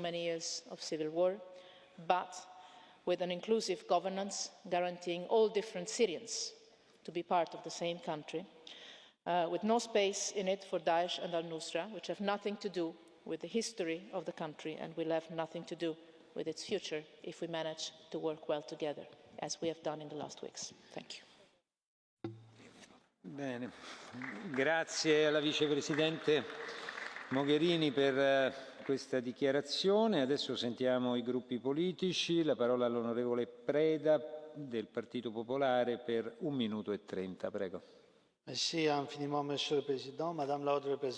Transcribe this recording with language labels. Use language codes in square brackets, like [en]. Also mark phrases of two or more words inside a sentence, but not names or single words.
[en] many years of civil war, but with an inclusive governance guaranteeing all different Syrians to be part of the same country, with no space in it for Daesh and al-Nusra, which have nothing to do with the history of the country and will have nothing to do with its future if we manage to work well together, as we have done in the last weeks. Thank you. [it] Bene, grazie alla vicepresidente Mogherini per questa dichiarazione. Adesso sentiamo i gruppi politici. La parola all'onorevole Preda del Partito Popolare per 1 minuto e 30. Prego. [fr] Merci infiniment, Monsieur le Président, Madame la Haute Représentante.